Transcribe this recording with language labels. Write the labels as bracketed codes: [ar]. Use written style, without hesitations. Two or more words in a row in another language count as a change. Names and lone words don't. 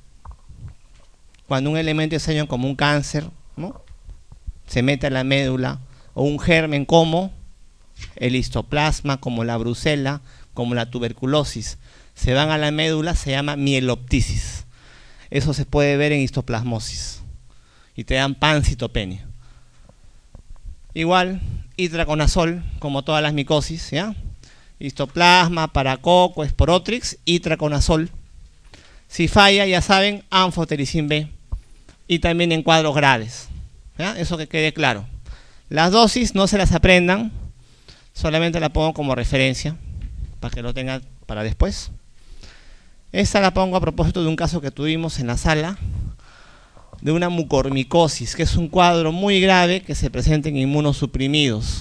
[es] Cuando un elemento extraño como un cáncer, ¿no?, se mete a la médula, o un germen como el histoplasma, como la brucela, como la tuberculosis, se van a la médula, se llama mieloptisis. Eso se puede ver en histoplasmosis y te dan pancitopenia. Igual, itraconazol, como todas las micosis, ¿ya? Histoplasma, paracoco, esporotrix, itraconazol. Si falla, ya saben, anfotericin B. Y también en cuadros graves, ¿ya? Eso que quede claro. Las dosis no se las aprendan, solamente la pongo como referencia, para que lo tengan para después. Esta la pongo a propósito de un caso que tuvimos en la sala, de una mucormicosis, que es un cuadro muy grave que se presenta en inmunosuprimidos.